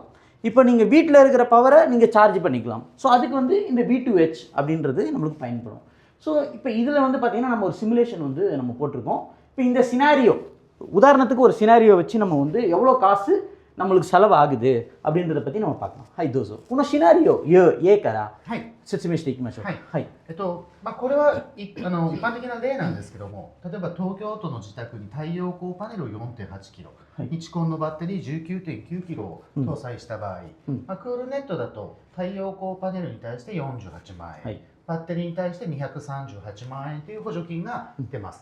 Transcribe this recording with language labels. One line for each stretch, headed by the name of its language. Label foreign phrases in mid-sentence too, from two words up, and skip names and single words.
Tamil: இப்போ நீங்கள் வீட்டில் இருக்கிற பவரை நீங்கள் சார்ஜ் பண்ணிக்கலாம். ஸோ அதுக்கு வந்து இந்த V2H அப்படின்றது நம்மளுக்கு பயன்படும். ஸோ இப்போ இதில் வந்து பார்த்திங்கன்னா நம்ம ஒரு சிமுலேஷன் வந்து நம்ம போட்டிருக்கோம். இப்போ இந்த சினாரியோ, உதாரணத்துக்கு ஒரு சினாரியோ வச்சு நம்ம வந்து எவ்வளோ காசு நம்மளுக்கு செலவு ஆகுது அப்படின்றத பற்றி நம்ம பார்க்கலாம்.
Japanese: はいどうぞ。このシナリオAから説明していきましょう。はい。これは一般的な例なんですけども、例えば東京都の自宅に太陽光パネルを 4.8 キロ、1コンのバッテリー 19.9 キロを搭載した場合、クールネットだと太陽光パネルに対して48万円、バッテリーに対して238万円という補助金が出ます。